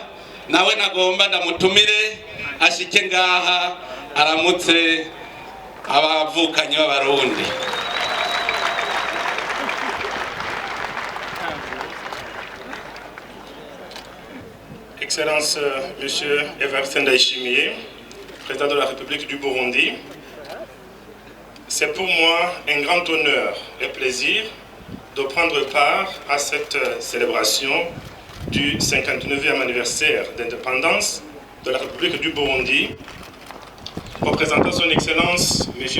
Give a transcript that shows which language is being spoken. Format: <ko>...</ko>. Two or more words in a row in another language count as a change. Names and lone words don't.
<rn>Nawe nagomba ndamutumire ashike ngaha aramutse abavukanye b'Abarundi.</rn> <fr>Excellence Monsieur Evariste Ndayishimiye, président de la République du Burundi, c'est pour moi un grand honneur et plaisir de prendre part à cette célébration du 59e anniversaire d'indépendance de la République du Burundi, représentant son Excellence M.</fr>